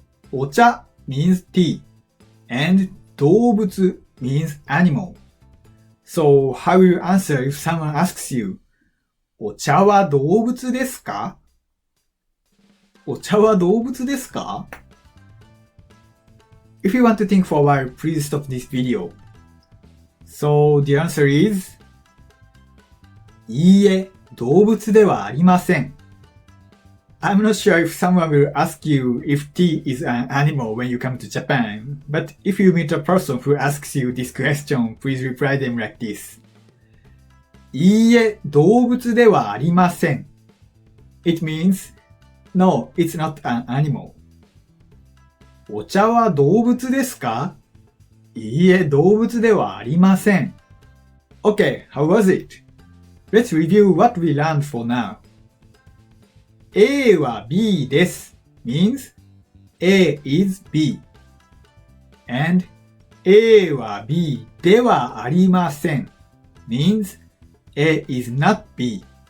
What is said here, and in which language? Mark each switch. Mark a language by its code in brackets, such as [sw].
[en] お茶 means tea, and 動物 means animal. So how will you answer if someone asks you, [ja] お茶は動物ですか？お茶は動物ですか？ [en] If you want to think for a while, please stop this video. So the answer is [ja] いいえ、動物ではありません。 [en] I'm not sure if someone will ask you if tea is an animal when you come to Japan, but if you meet a person who asks you this question, please reply them like this. [ja] いいえ、動物ではありません。 [en] It means, no, it's not an animal. [ja] お茶は動物ですか？いいえ、動物ではありません。 [en] Okay, how was it? Let's review what we learned for now. A は B です means A is B. And A は B ではありません means A is not B.